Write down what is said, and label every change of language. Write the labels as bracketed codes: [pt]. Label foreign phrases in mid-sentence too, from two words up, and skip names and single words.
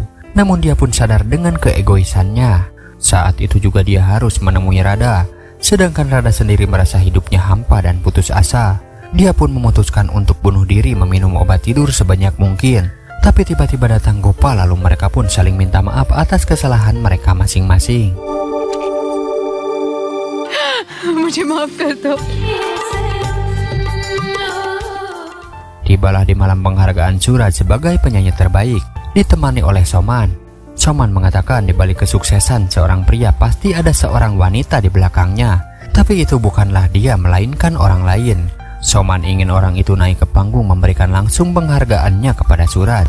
[id] Namun dia pun sadar dengan keegoisannya. Saat itu juga dia harus menemui Radha. Sedangkan Radha sendiri merasa hidupnya hampa dan putus asa. Dia pun memutuskan untuk bunuh diri meminum obat tidur sebanyak mungkin. Tapi tiba-tiba datang Gopal, lalu mereka pun saling minta maaf atas kesalahan mereka masing-masing. [hi] मुझे माफ कर दो। [id] Tibalah di malam penghargaan Suraj sebagai penyanyi terbaik, ditemani oleh Soman. Soman mengatakan di balik kesuksesan seorang pria pasti ada seorang wanita di belakangnya. Tapi itu bukanlah dia, melainkan orang lain. Soman ingin orang itu naik ke panggung memberikan langsung penghargaannya kepada Suraj.